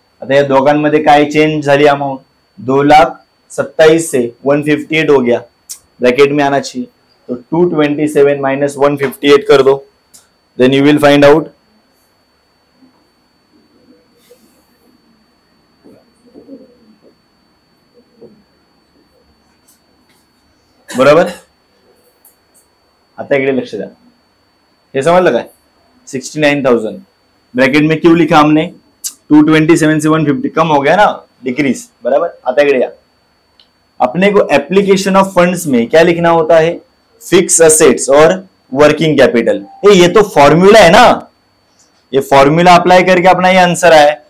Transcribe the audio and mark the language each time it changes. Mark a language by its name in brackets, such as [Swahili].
[Marathi] आता या दोघांमध्ये काय चेंज झाली अमाउंट? [Hindi] 2,27,000 से 158 हो गया, ब्रैकेट में आना चाहिए। तो 227 माइनस 158 कर दो, [English] Then you will find out. [Marathi] बरोबर। आता इकडे लक्ष द्या, हे समजलं काय? [Hindi] 69,000 ब्रैकेट में क्यों लिखा हमने? 227 से 150 कम हो गया ना, डिक्रीज, बराबर। [Marathi] आता इकडे या, [Hindi] अपने को एप्लीकेशन ऑफ फंड्स में क्या लिखना होता है? फिक्स असेट्स और वर्किंग कैपिटल। ये तो फॉर्मूला है ना, ये फॉर्मूला अप्लाई करके अपना ये आंसर आया।